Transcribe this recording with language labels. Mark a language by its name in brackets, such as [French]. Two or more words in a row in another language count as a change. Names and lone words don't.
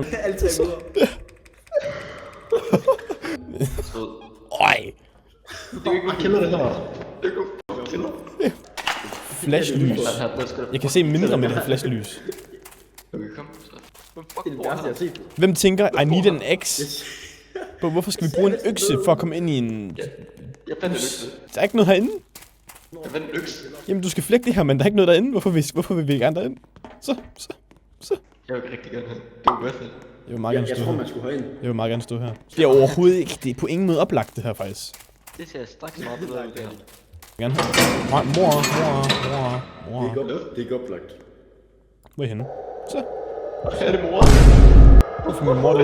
[Danish] Alle tre møder. Øj. Det er jo ikke bare kælder, det her. Det er jo ikke kælder. Flashlys. Jeg kan se mindre med det her flashlys. Okay, kom så. Hvad fuck Det er det bor værste, jeg har her? set. Hvem tænker, [English] I need an axe? [Danish] Bro, hvorfor skal vi bruge en økse for at komme ind i en... Jeg fandt en økse. Der er ikke noget herinde. Jeg fandt en økse. Jamen, du skal flække det her, men der er ikke noget derinde. Hvorfor vil vi ikke gerne derind? Så. Jeg vil rigtig gerne have. Det var [English] worth it. [Danish] Jeg vil meget gerne Jeg stå tror, her. man skulle herind. Jeg vil meget gerne stå her. Det er overhovedet ikke. Det er på ingen måde oplagt, det her faktisk. Det ser straks meget bedre ud, det her. Jeg vil gerne have. Mor. Det er ikke det er ikke oplagt. Hvor er I henne? Så. Er det mor? Hvorfor min mor